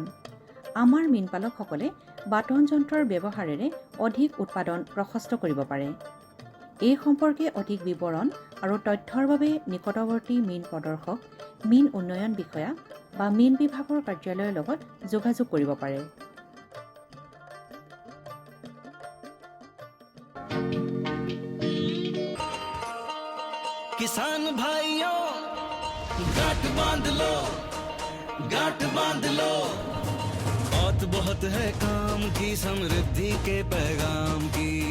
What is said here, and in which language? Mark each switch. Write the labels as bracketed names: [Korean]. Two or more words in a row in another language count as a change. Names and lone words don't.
[Assamese] আমাৰ মীনপালকসকলে বাটন যন্ত্ৰৰ ব্যৱহাৰেৰে অধিক উৎপাদন প্ৰশস্ত কৰিব পাৰে। এই সম্পৰ্কে অধিক বিৱৰণ আৰু তথ্যৰ বাবে নিকটৱৰ্তী মীন প্ৰদৰ্শক, মীন উন্নয়ন বিষয়া বা মীন বিভাগৰ কাৰ্যালয়ৰ লগত যোগাযোগ কৰিব পাৰে। [Hindi] किसान भाइयों गांठ बांध लो, गांठ बांध लो, बहुत बहुत है काम की, समृद्धि के पैगाम की।